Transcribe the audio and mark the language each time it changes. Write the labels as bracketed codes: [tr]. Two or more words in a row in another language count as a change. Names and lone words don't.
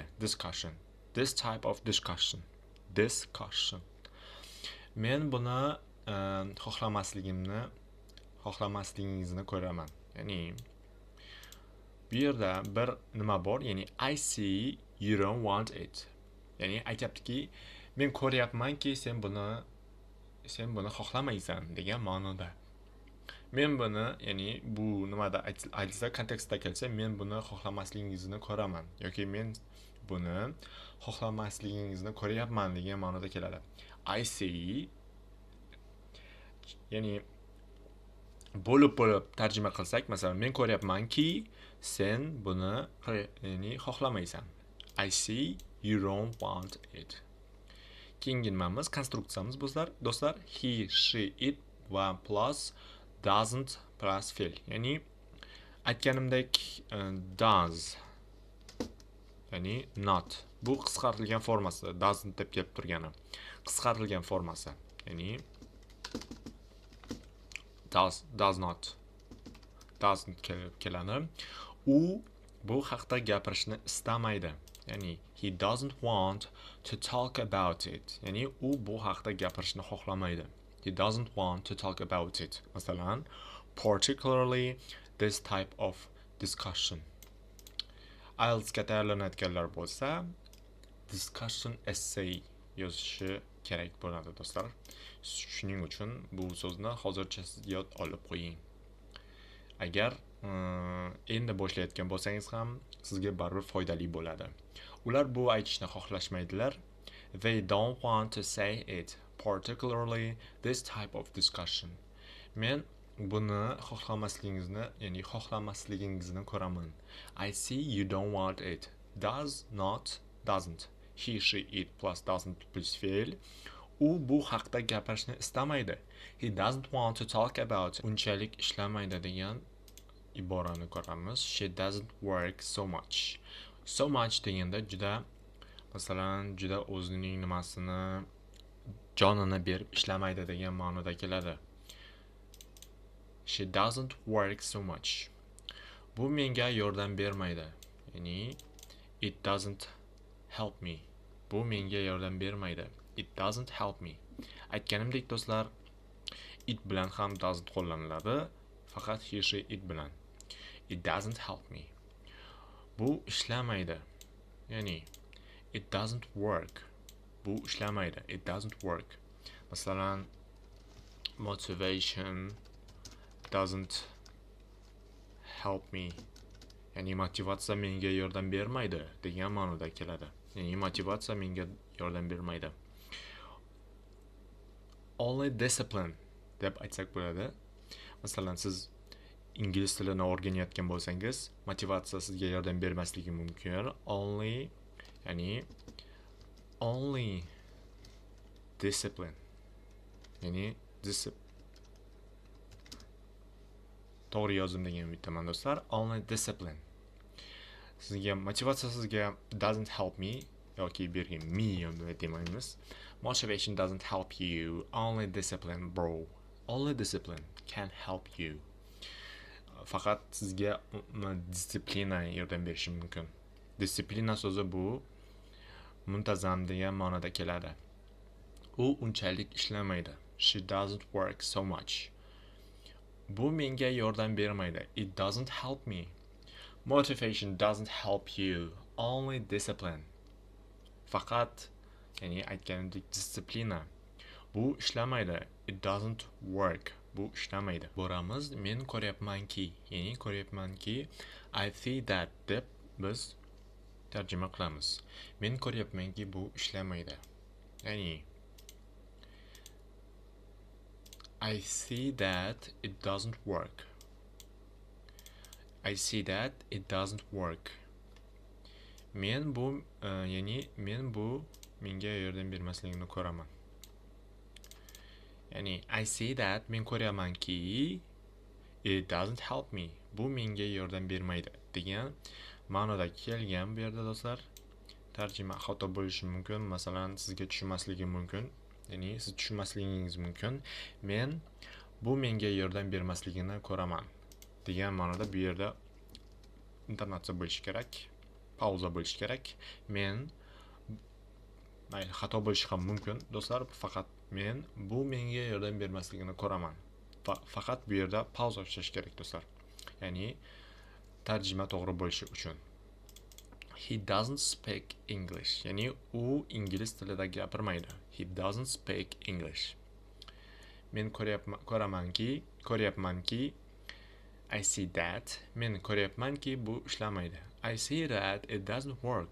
[en] Discussion. This type of discussion. Discussion. [uz] Men buni xohlamasligingizni ko'raman. Ya'ni bu yerda bir nima bor, ya'ni [en] I see you don't want it. [uz] Ya'ni aytayaptiki, men ko'ryapmanki sen buni xohlamaysan degan ma'noda. Men buni, ya'ni bu nimada aytilsa, kontekstda kelsa, men buni xohlamasligingizni ko'raman yoki men buni xohlamasligingizni ko'ryapman degan ma'noda keladi. [en] I see, [uz] ya'ni bo'lib tarjima qilsak, masalan, men ko'ryapmanki sen buni ya'ni xohlamaysan. [en] I see you don't want it. [uz] Keyingi nimamiz, konstruksiyamiz do'stlar, [en] he, she, it va plus doesn't plus fe'l. [uz] Ya'ni aytganimdek does, ya'ni not. Bu qisqartirilgan formasi, doesn't deb kelib turgani. Qisqartirilgan formasi. Ya'ni [en] does not, [uz] doesn't keladi. U bu haqda gapirishni istamaydi. [en] Ya'ni he doesn't want to talk about it. [uz] Ya'ni u bu haqda gapirishni xohlamaydi. [en] He doesn't want to talk about it. Masalan, particularly this type of discussion. [uz] IELTSga tayyorlanayotganlar bo'lsa, [en] discussion essay [uz] yozishi kerak bo'ladi do'stlar. Shuning uchun bu so'zni hozircha siz yod olib qo'ying. Agar endi boshlayotgan bo'lsangiz ham sizga baribir foydali bo'ladi. Ular bu aytishni xohlashmaydilar. [en] They don't want to say it, particularly this type of discussion. [uz] Men buni xohlamasligingizni ko'raman. [en] I see you don't want it. Does not, doesn't. He, she, it plus doesn't plus fe'l. [uz] U bu haqda gapirishni istamaydi. [en] He doesn't want to talk about it. [uz] Unchalik ishlamaydi degan iborani ko'ramiz. [en] She doesn't work so much. So much [uz] deganda juda, masalan, juda o'zining nimasini, jonini berib ishlamaydi degan ma'noda keladi. [en] She doesn't work so much. [uz] Bu menga yordam bermaydi. [en] Ya'ni it doesn't help me. [uz] Bu menga yordam bermaydi. [en] It doesn't help me. [uz] Aytganimdek do'stlar, it bilan ham doesn't qo'llaniladi, faqat [en] he, she, it [uz] bilan. [en] It doesn't help me. [uz] Bu ishlamaydi. [en] Ya'ni it doesn't work. [uz] Bu ishlamaydi. [en] It doesn't work. Masalan, motivation doesn't help me. [uz] Ya'ni motivatsiya menga yordam bermaydi degan ma'noda keladi. Ya'ni motivatsiya menga yordam bermaydi. [en] Only discipline [uz] deb aytsak bo'ladi. Masalan, siz ingliz tilini o'rganayotgan bo'lsangiz, motivatsiya sizga yordam bermasligi mumkin. [en] Only, ya'ni only discipline. [uz] Ya'ni to'g'ri yozdim degan umiddaman do'stlar. [en] Only discipline. Sizga motivatsiya sizga doesn't help me yoki bergan me demaymiz. Motivation doesn't help you. Only discipline, bro. Only discipline can help you. [uz] Faqat sizga disiplina yordam berishi mumkin. Disiplina so'zi bu muntazam degan ma'noda keladi. U unchalik ishlamaydi. [en] She doesn't work so much. Bu menga yordam bermaydi. It doesn't help me. Motivation doesn't help you. Only discipline. [uz] Faqat, ya'ni aytganimdek disiplina Bu ishlamaydi. [en] It doesn't work. [uz] Bu ishlamaydi. Boramiz. Men ko'ryapmanki, ya'ni ko'ryapmanki, [en] I see that [uz] deb biz tarjima qilamiz. Men ko'ryapmanki, bu ishlamaydi. [en] Ya'ni I see that it doesn't work. I see that it doesn't work. [uz] Men bu ya'ni men bu menga yordam bermasligini ko'raman. [en] Ya'ni I see that [uz] men ko'ramanki [en] it doesn't help me. [uz] Bu menga yordam bermaydi degan ma'noda kelgan bu yerda do'stlar. Tarjima xato bo'lishi mumkin. Masalan, sizga tushunmasligi mumkin. Ya'ni siz tushunmasligingiz mumkin. Men bu menga yordam bermasligini ko'raman degan ma'noda bu yerda intonatsiya bo'lishi kerak. Pauza bo'lishi kerak. Men mayli xato bo'lishi ham mumkin do'stlar, faqat men bu menga yordam bermasligini ko'raman. Faqat bu yerda pauza ishlash kerak do'stlar. Ya'ni tarjima to'g'ri bo'lishi uchun. [en] He doesn't speak English. [uz] Ya'ni u ingliz tilida gapirmaydi. [en] He doesn't speak English. [uz] Men ko'ryapmanki, [en] I see that. [uz] Men ko'ryapmanki, bu ishlamaydi. [en] I see that it doesn't work.